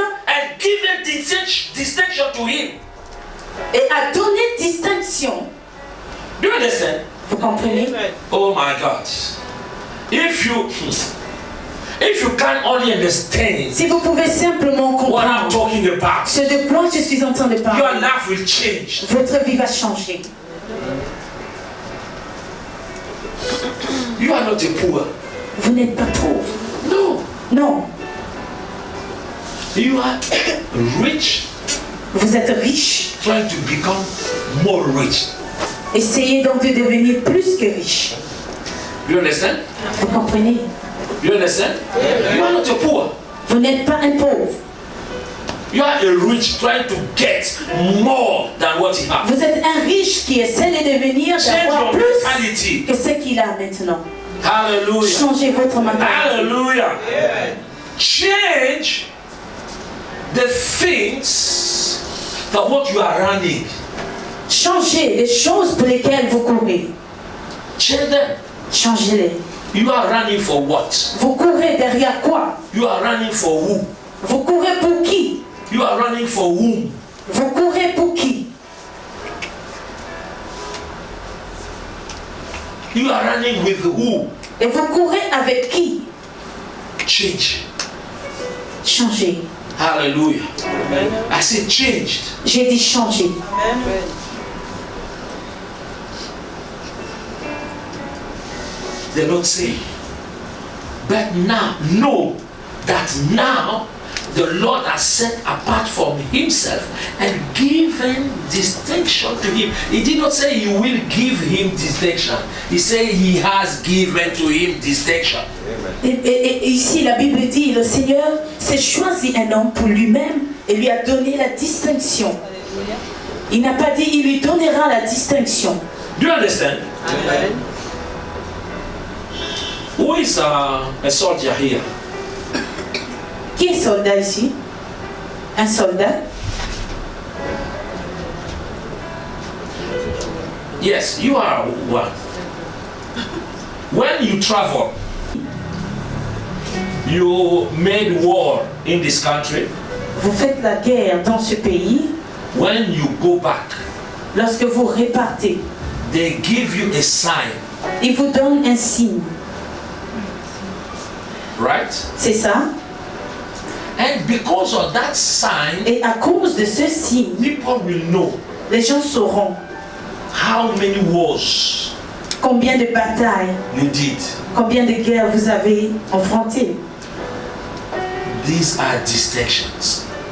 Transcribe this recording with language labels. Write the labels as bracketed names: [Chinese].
[English] and given distinction to him. [French] et a donné distinction. [English] Do you understand? [French] Vous comprenez? [English] Oh my God. If If you can't only understand [French] Si vous pouvez simplement [English] what I'm [French] comprendre [English] talking about, [French] ce de quoi je suis en train de [English] your [French] parler, [English] life will change. [French] votre vie va changer. [English] You are not a poor. [French] Vous n'êtes pas pauvre. [English] No. [French] Non, [English] You are rich, [French] vous êtes riche. [English] trying to become more rich. [French] Essayez donc de devenir plus que riche. [English] You understand? [French] Vous comprenez? [English] You understand? You are not a poor. [French] Vous n'êtes pas un pauvre. [English] You are a rich trying to get more than what he has. [French] Vous êtes un riche qui essaie de devenir, [English] Change [French] d'avoir [English] your [French] plus [English] mentality. [French] que ce qu'il a maintenant. [English] Hallelujah. [French] Changez votre mentalité. [English] Hallelujah. Change the things that what you are running. [French] Changez les choses pour lesquelles vous courez. [English] Change them. [French] Changez-les. [English] You are running for what? [French] Vous courez derrière quoi? [English] You are running for who? [French] Vous courez pour qui? [English] You are running for whom? [French] Vous courez pour qui? [English] You are running with who? [French] Et vous courez avec qui? [English] Change. [French] Changez. [English] Hallelujah. I said changed. [French] J'ai dit changer. [English] The Lord say, but now know that now the Lord has set apart from himself and given distinction to him. He did not say he will give him distinction. He said he has given to him distinction. [French] Et ici, la Bible dit, le Seigneur s'est choisi un homme pour lui-même et lui a donné la distinction. Il n'a pas dit, il lui donnera la distinction. [English] Do you understand? Amen. Who is a soldier here? [French] Qui est soldat ici? Un soldat? [English] Yes, you are one. When you travel, you made war in this country. [French] Vous faites la guerre dans ce pays. [English] When you go back, [French] Lorsque vous repartez, [English] they give you a sign, [French] il vous donne un signe. [English] right? [French] C'est ça? [English] And because of that sign, [French] Et à cause de ce signe, [English] people will know [French] les gens sauront [English] how many wars [French] combien de batailles, [English] you did. [French] combien de guerres vous avez affrontées. [English] These are distinctions.